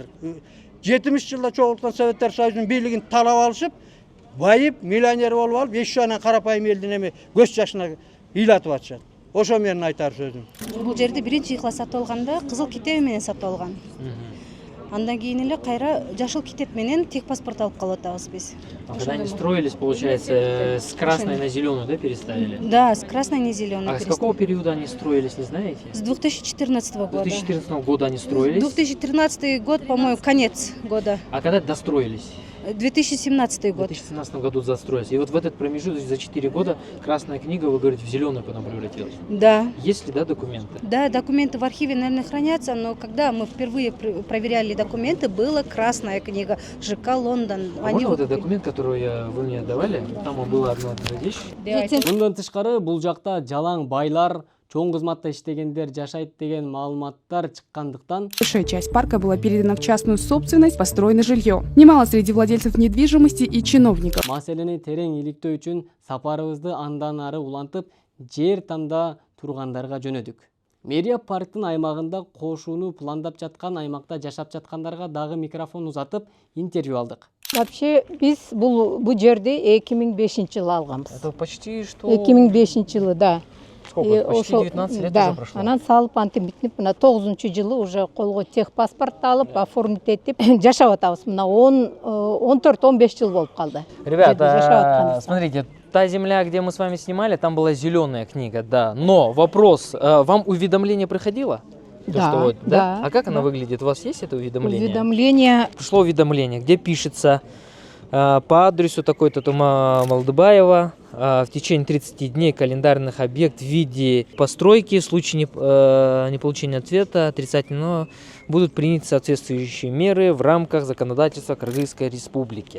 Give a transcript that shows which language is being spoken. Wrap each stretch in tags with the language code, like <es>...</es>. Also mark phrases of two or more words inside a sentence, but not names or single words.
<ky>70 жылда чогулткан Советтер Союзунун бийлигин талап алышып, байып, миллионер болуп алып, ещё анан карапайым элдин эми көз жашына ыйлатып атышат. Ошо менин айтар сөзүм. Бул жерди биринчи ыйкла сатып алганда кызыл китеби менен сатып алган. Андан кийин эле кайра жашыл китеп менен тек паспорт алып калып атабыз биз.</ky> <ru>Когда они строились, получается, с красной на зеленую, да, переставили? Да, с красной на зеленую. А с какого периода они строились, не знаете? С 2014 года. 2014 года они строились. 2013 год, по-моему, конец года. А когда достроились? 2017 В год. 2017 году застроились. И вот в этот промежуток за 4 года Красная книга, вы говорите, в зеленую потом превратилась. Да. Есть ли, да, документы? Да, документы в архиве, наверное, хранятся, но когда мы впервые проверяли документы, была Красная книга, ЖК Лондон. А можно вот этот документ, который вы мне давали? Там была одна вещь.</ru> <ky>Мындан тышкары бул жакта жалаң байлар, чоң кызматта иштегендер жашайт деген маалыматтар чыккандыктан</ky> <ru>Большая часть парка была передана в частную собственность, построено жилье. Немало среди владельцев недвижимости и чиновников.</ru> <ky>маселени терең иликтөө үчүн сапарыбызды андан ары улантып, жер танда тургандарга жөнөдүк. Мэрия парктын аймагында кошууну пландап жаткан аймакта жашап жаткандарга дагы микрофон узатып интервью алдык. Вообще биз бул жерди 2005-жылы алганбыз.</ky> <ru>Это почти что...</ru> <ky>2005-жылы, да.</ky> <ru>Сколько? Почти 19 лет уже прошло.</ru> <ky>Анан салып антимитнип, мына 9-жылы уже колго техпаспорт алып, оформить этип жашап атабыз. Мына 14-15 жыл болуп калды.</ky> <ru>Ребята, смотрите, та земля, где мы с вами снимали, там была зеленая книга, да. Но вопрос, вам уведомление приходило? Да, да. А как она выглядит? У вас есть это уведомление? Уведомление. Пришло уведомление, где пишется по адресу такой-то Тума Малдыбаева в течение 30 дней календарных объект в виде постройки в случае неполучения ответа отрицательного будут приняты соответствующие меры в рамках законодательства Кыргызской Республики.</ru>